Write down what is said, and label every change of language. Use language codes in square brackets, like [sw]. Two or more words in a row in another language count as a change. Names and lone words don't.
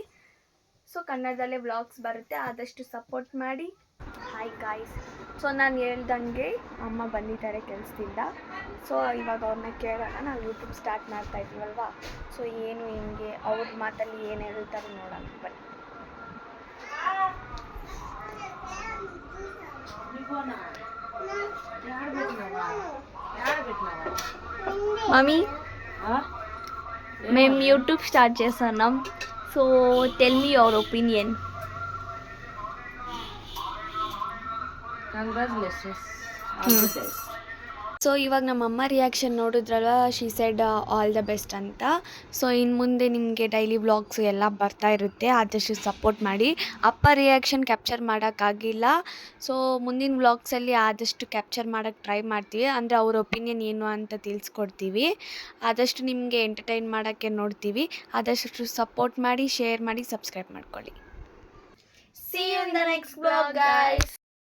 [kn] ಸೊ ಕನ್ನಡದಲ್ಲೇ ವ್ಲಾಗ್ಸ್ ಬರುತ್ತೆ, ಆದಷ್ಟು ಸಪೋರ್ಟ್ ಮಾಡಿ. [en] Hi guys. [kn] ಸೊ ನಾನು ಹೇಳ್ದಂಗೆ ಅಮ್ಮ ಬಂದಿದ್ದಾರೆ ಕೆಲಸದಿಂದ. ಸೊ ಇವಾಗ ಅವ್ರನ್ನ ಕೇಳೋಣ. ನಾವು ಯೂಟ್ಯೂಬ್ ಸ್ಟಾರ್ಟ್ ಮಾಡ್ತಾ ಇದ್ದೀವಲ್ವಾ, ಸೊ ಏನು ಹಿಂಗೆ ಅವ್ರ ಮಾತಲ್ಲಿ ಏನು ಹೇಳ್ತಾರೆ ನೋಡೋಣ ಬನ್ನಿ. [te] మమ్మీ మేము యూట్యూబ్ స్టార్ట్ చేస్తున్నాం. [en] So tell me your opinion. [kn] ಸೊ ಇವಾಗ ನಮ್ಮಮ್ಮ ರಿಯಾಕ್ಷನ್ ನೋಡಿದ್ರಲ್ವ, [en] she said all the best [kn] ಅಂತ. ಸೊ ಇನ್ನು ಮುಂದೆ ನಿಮಗೆ ಡೈಲಿ ವ್ಲಾಗ್ಸು ಎಲ್ಲ ಬರ್ತಾ ಇರುತ್ತೆ, ಆದಷ್ಟು ಸಪೋರ್ಟ್ ಮಾಡಿ. ಅಪ್ಪ ರಿಯಾಕ್ಷನ್ ಕ್ಯಾಪ್ಚರ್ ಮಾಡೋಕ್ಕಾಗಿಲ್ಲ. ಸೊ ಮುಂದಿನ ವ್ಲಾಗ್ಸಲ್ಲಿ ಆದಷ್ಟು ಕ್ಯಾಪ್ಚರ್ ಮಾಡೋಕ್ಕೆ ಟ್ರೈ ಮಾಡ್ತೀವಿ, ಅಂದರೆ ಅವ್ರ ಒಪಿನಿಯನ್ ಏನು ಅಂತ ತಿಳಿಸ್ಕೊಡ್ತೀವಿ. ಆದಷ್ಟು ನಿಮಗೆ ಎಂಟರ್ಟೈನ್ ಮಾಡೋಕ್ಕೆ ನೋಡ್ತೀವಿ. ಆದಷ್ಟು ಸಪೋರ್ಟ್ ಮಾಡಿ, ಶೇರ್ ಮಾಡಿ, ಸಬ್ಸ್ಕ್ರೈಬ್ ಮಾಡ್ಕೊಳ್ಳಿ. [en] See you in the next vlog, guys.